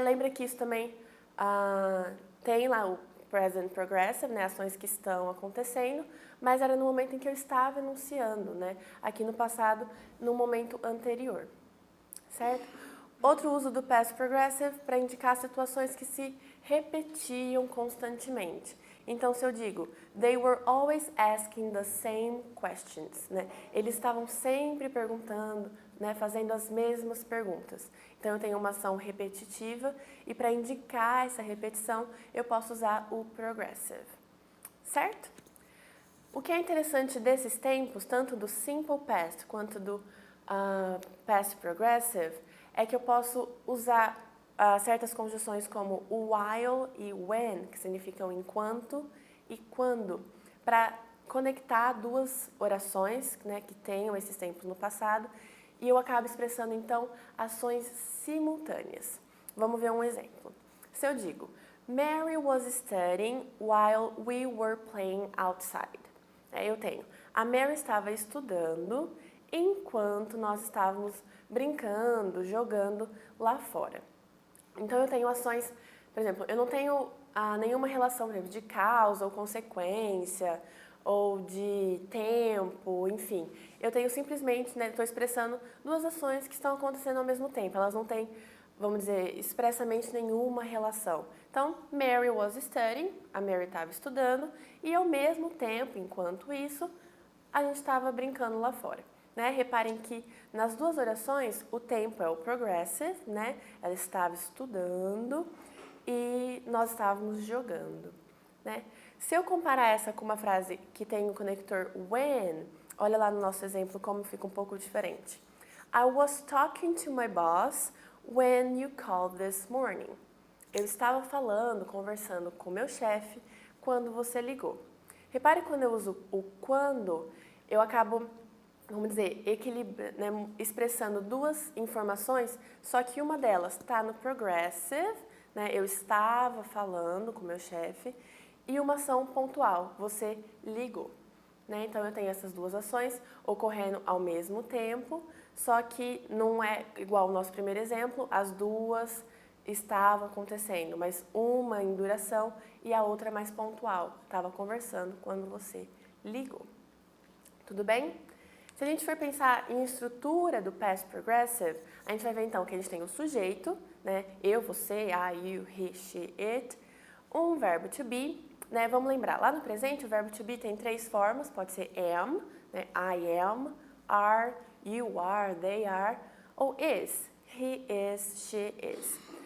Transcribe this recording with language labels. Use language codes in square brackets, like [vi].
[pt] Lembra que isso também tem lá o present progressive, né? Ações que estão acontecendo, mas era no momento em que eu estava enunciando, né? Aqui no passado, no momento anterior. Certo? Outro uso do past progressive para indicar situações que se repetiam constantemente. Então, se eu digo, [en] they were always asking the same questions, [pt] né? Eles estavam sempre perguntando, né? Fazendo as mesmas perguntas. Então, eu tenho uma ação repetitiva e para indicar essa repetição, eu posso usar o progressive. Certo? O que é interessante desses tempos, tanto do simple past quanto do past progressive, é que eu posso usar certas conjunções como o while e when, que significam enquanto e quando, para conectar duas orações, né, que tenham esses tempos no passado, e eu acabo expressando, então, ações simultâneas. Vamos ver um exemplo. Se eu digo, [en] Mary was studying while we were playing outside. [pt] Eu tenho, a Mary estava estudando enquanto nós estávamos brincando, jogando lá fora. Então, eu tenho ações, por exemplo, eu não tenho nenhuma relação, por exemplo, de causa ou consequência, ou de tempo, enfim. Eu tenho simplesmente, né, estou expressando duas ações que estão acontecendo ao mesmo tempo. Elas não têm, vamos dizer, expressamente nenhuma relação. Então, [en] Mary was studying, [pt] a Mary estava estudando, e ao mesmo tempo, enquanto isso, a gente estava brincando lá fora. Né? Reparem que nas duas orações o tempo é o progressive, né? Ela estava estudando e nós estávamos jogando. Né? Se eu comparar essa com uma frase que tem o conector when, olha lá no nosso exemplo como fica um pouco diferente. [en] I was talking to my boss when you called this morning. [pt] Eu estava falando, conversando com meu chefe quando você ligou. Repare quando eu uso o quando, eu acabo, vamos dizer, né, expressando duas informações, só que uma delas está no progressive, né, eu estava falando com meu chefe, e uma ação pontual, você ligou. Né? Então, eu tenho essas duas ações ocorrendo ao mesmo tempo, só que não é igual ao nosso primeiro exemplo, as duas estavam acontecendo, mas uma em duração e a outra mais pontual. Estava conversando quando você ligou. Tudo bem? Se a gente for pensar em estrutura do past progressive, a gente vai ver então que a gente tem o sujeito, né? Eu, você, I, you, he, she, it, um verbo to be, né? Vamos lembrar, lá no presente o verbo to be tem três formas, pode ser am, né? [en] I am, are, you are, they are, ou is, he is, she is.